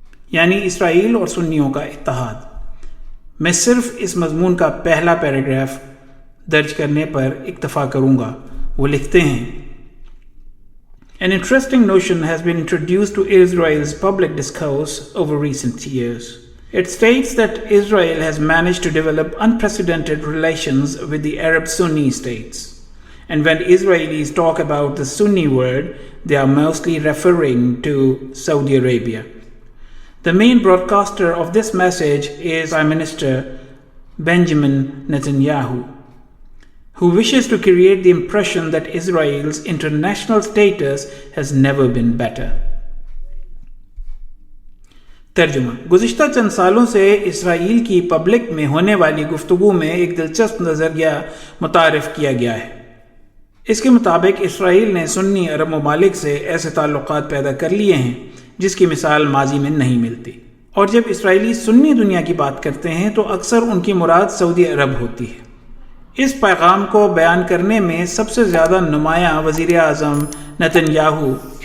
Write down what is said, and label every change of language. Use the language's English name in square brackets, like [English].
[Urdu] یعنی اسرائیل اور سنیوں کا اتحاد۔ میں صرف اس مضمون کا پہلا پیراگراف درج کرنے پر اکتفا کروں گا۔ وہ لکھتے ہیں، [English] An interesting notion has been introduced to Israel's public discourse over recent years. It states that Israel has managed to develop unprecedented relations with the Arab Sunni states. And when Israelis talk about the Sunni word, they are mostly referring to Saudi Arabia. The main broadcaster of this message is Prime Minister Benjamin Netanyahu, who wishes to create the impression that Israel's international status has never been better. [Urdu] ترجمہ: گزشتہ چند سالوں سے اسرائیل کی public میں ہونے والی گفتگو میں ایک دلچسپ نظریہ متعارف کیا گیا ہے۔ اس کے مطابق اسرائیل نے سنی عرب ممالک سے ایسے تعلقات پیدا کر لیے ہیں جس کی مثال ماضی میں نہیں ملتی، اور جب اسرائیلی سنی دنیا کی بات کرتے ہیں تو اکثر ان کی مراد سعودی عرب ہوتی ہے۔ اس پیغام کو بیان کرنے میں سب سے زیادہ نمایاں وزیر اعظم نتن-یاہو،